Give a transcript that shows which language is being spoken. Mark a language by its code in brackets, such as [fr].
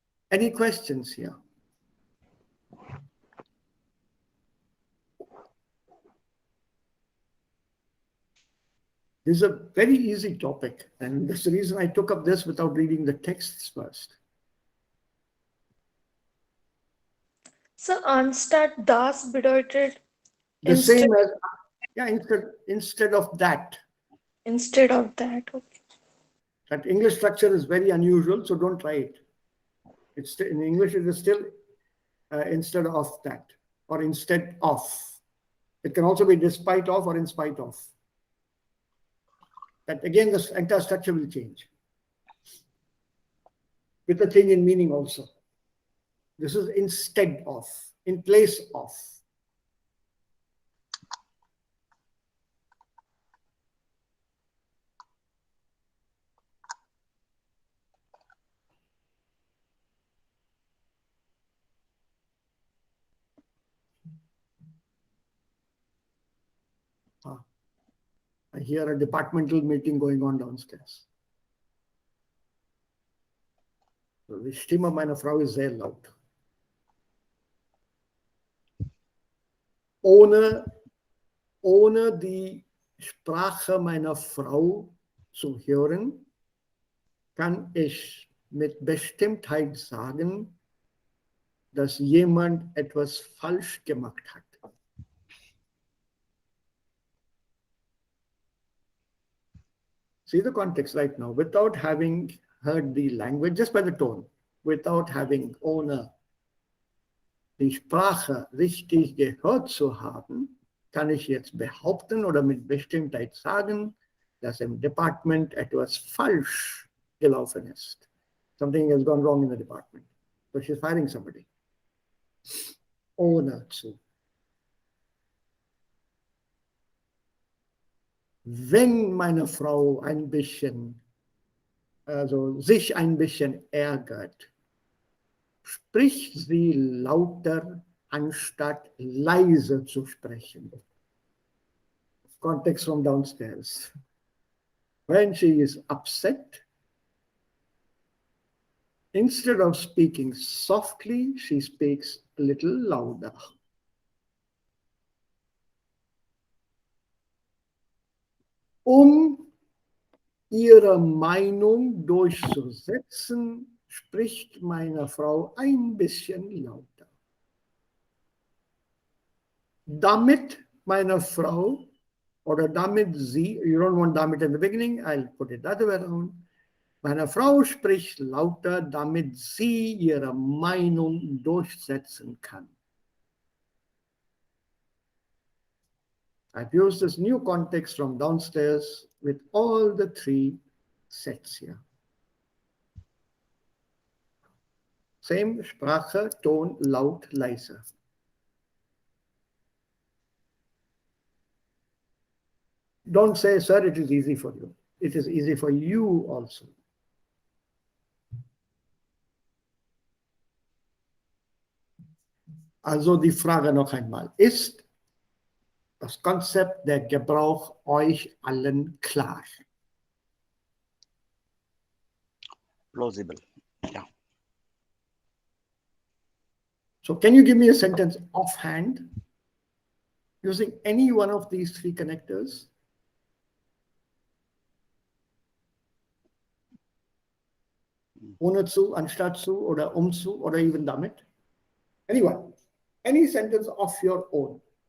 [en] Any questions here? This is a very easy topic, and that's the reason I took up this without reading the texts first. [de] So anstatt das bedeutet [en] The instead, same as, yeah, instead of that. instead of that. Okay. That English structure is very unusual, so don't try it. It's in English, it is still instead of that, or instead of. It can also be despite of or in spite of. That again, the entire structure will change with a change in meaning also. This is instead of, in place of. I hear a departmental meeting going on downstairs. [de] Die Stimme meiner Frau ist sehr laut. Ohne die Sprache meiner Frau zu hören, kann ich mit Bestimmtheit sagen, dass jemand etwas falsch gemacht hat. [en] See the context right now. Without having heard the language, just by the tone, without having [de] ohne die Sprache richtig gehört zu haben, kann ich jetzt behaupten oder mit Bestimmtheit sagen, dass im Department etwas falsch gelaufen ist. [en] Something has gone wrong in the department. So she's firing somebody. [de] Ohne zu. Wenn meine Frau ein bisschen, also sich ein bisschen ärgert, spricht sie lauter, anstatt leise zu sprechen. [en] Context from downstairs. When she is upset, instead of speaking softly, she speaks a little louder. [de] Ihre Meinung durchzusetzen, spricht meine Frau ein bisschen lauter. Damit meine Frau oder damit sie, [en] you don't want damit in the beginning, I'll put it the other way around. [de] Meine Frau spricht lauter, damit sie ihre Meinung durchsetzen kann. [en] I've used this new context from downstairs with all the three sets here. [de] Same Sprache, Ton, laut, leise. [en] Don't say, sir, it is easy for you. It is easy for you also. [de] Also die Frage noch einmal. Ist das Konzept der Gebrauch euch allen klar? [en] Plausible. Yeah. So can you give me a sentence offhand using any one of these three connectors? [de] Ohne zu, anstatt zu, oder zu, oder even damit? [en] Anyone? Any sentence of your own.